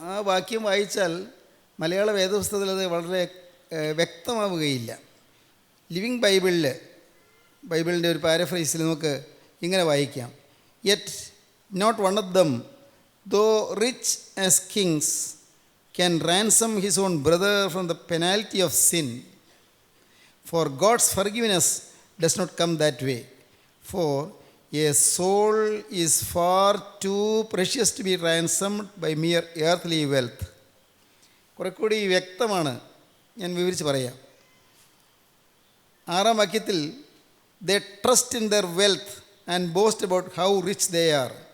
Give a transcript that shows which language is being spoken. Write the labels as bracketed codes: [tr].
[ml] ആ വാക്യം വായിച്ചാൽ മലയാള വേദപുസ്തകത്തിൽ അത് വളരെ വ്യക്തമാവുകയില്ല. ലിവിങ് ബൈബിളിൻ്റെ ഒരു പാരഫ്രൈസിൽ നമുക്ക് ഇങ്ങനെ വായിക്കാം. [en] Yet not one of them though rich as kings can ransom his own brother from the penalty of sin. For God's forgiveness does not come that way. For a soul is far too precious to be ransomed by mere earth wealth. [ml] കുറെ കൂടി വ്യക്തമാണ്, ഞാൻ വിവരിച്ച് പറയാം. 6-ാം വാക്യത്തിൽ [en] They trust in their wealth and boast about how rich they are.